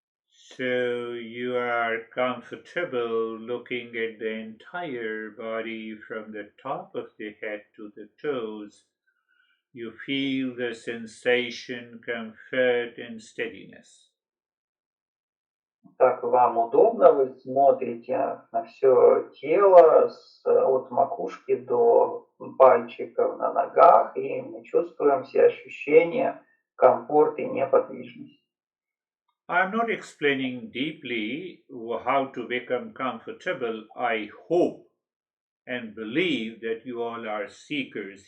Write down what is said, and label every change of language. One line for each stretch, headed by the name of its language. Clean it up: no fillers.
English: So you are comfortable looking at the entire body from the top of the head to the toes. You feel the sensation, comfort and steadiness.
Russian: Так вам удобно, вы смотрите на все тело от макушки до пальчиков на ногах, и мы чувствуем все ощущения, комфорт и неподвижность.
English: I'm not explaining deeply how to become comfortable. I hope and believe that you all are seekers.